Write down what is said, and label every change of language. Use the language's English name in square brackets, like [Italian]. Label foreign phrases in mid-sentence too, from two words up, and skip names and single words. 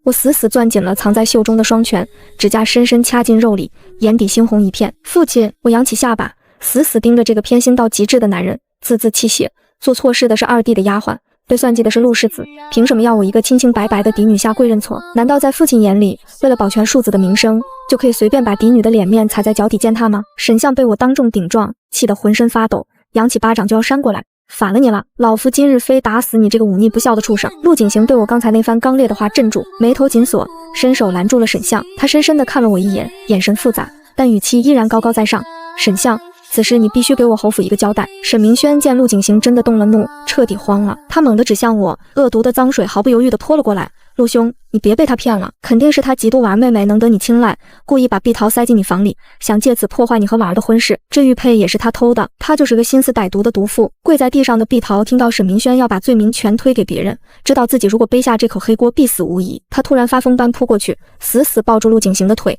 [Chinese] 我死死攥緊了藏在袖中的雙拳，指甲深深掐進肉裡，眼底猩紅一片。父親，我揚起下巴，死死盯着這個偏心到極致的男人，字字泣血。做錯事的是二弟的丫鬟，被算計的是陸世子，憑什麼要我一個清清白白的嫡女下跪認錯？難道在父親眼裡，為了保全庶子的名聲，就可以隨便把嫡女的臉面踩在腳底踐踏嗎？沈相被我當眾頂撞，氣得渾身發抖，揚起巴掌就要扇過來。反了你了，老夫今日非打死你這個忤逆不孝的畜生！陸景行被我剛才那番剛烈的話鎮住，眉頭緊鎖，伸手攔住了沈相。他深深地看了我一眼，眼神複雜，但語氣依然高高在上。沈相，此事你必須給我侯府一個交代。沈明軒見陸景行真的動了怒，徹底慌了，他猛地指向我，惡毒的髒水毫不猶豫地潑了過來。陸兄，你別被他騙了，肯定是他嫉妒婉兒妹妹能得你青睞，故意把碧桃塞進你房裡，想借此破壞你和婉兒的婚事。這玉佩也是他偷的，他就是個心思歹毒的毒婦。跪在地上的碧桃聽到沈明軒要把罪名全推給別人，知道自己如果背下這口黑鍋必死無疑，他突然發瘋般撲過去，死死抱住陸景行的腿。